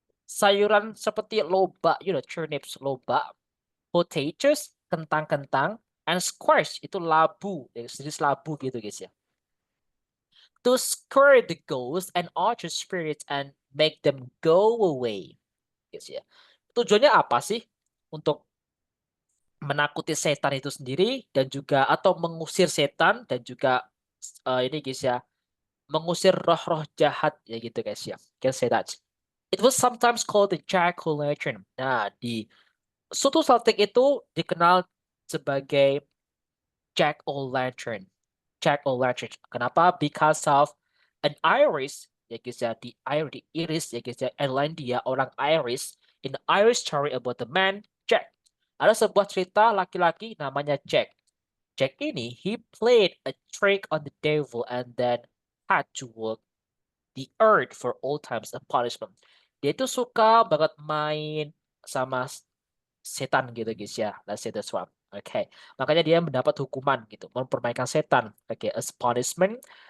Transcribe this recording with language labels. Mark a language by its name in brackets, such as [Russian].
[Indonesian] Sayuran seperti loba, turnips, loba, [English] potatoes, [Indonesian] kentang-kentang, [English] and squash [Indonesian] itu labu, jenis labu gitu guys ya. [English] To scare the ghosts and other spirits and make them go away. [Indonesian] Guys ya. Tujuannya apa sih? Untuk menakuti setan itu sendiri dan juga atau mengusir setan dan juga ini guys ya, mengusir roh-roh jahat ya gitu guys ya. [English] Can say that. It was sometimes called the jack-o'-lantern. [Indonesian] Nah, di suku Celtic itu dikenal sebagai jack-o'-lantern. Jack-o'-lantern. Kenapa? [English] Because of an Irish, [Indonesian] ya guys ya, di Irish ya guys ya, Irlandia, orang Irish, [English] in the Irish story about the man Jack. [Indonesian] Ada sebuah cerita laki-laki namanya Jack. Jack ini, [English] he played a trick on the devil and then had to walk the earth for all times a punishment. [Indonesian] Dia itu suka banget main sama setan gitu guys ya. [English] Let's say that's one. [Indonesian] Okay. Makanya dia mendapat hukuman gitu, mempermainkan setan. Okay, [English] as punishment,